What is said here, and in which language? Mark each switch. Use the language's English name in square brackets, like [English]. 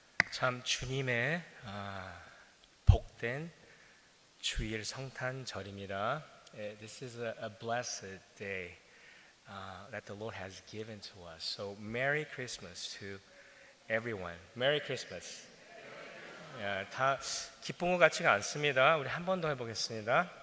[Korean] 참 주님의 복된 주일 성탄절입니다. [English] This is a blessed day that the Lord has given to us. So Merry Christmas to everyone. Merry Christmas. [Korean] 다 기쁜 것 같지가 않습니다. 우리 한 번 더 해보겠습니다.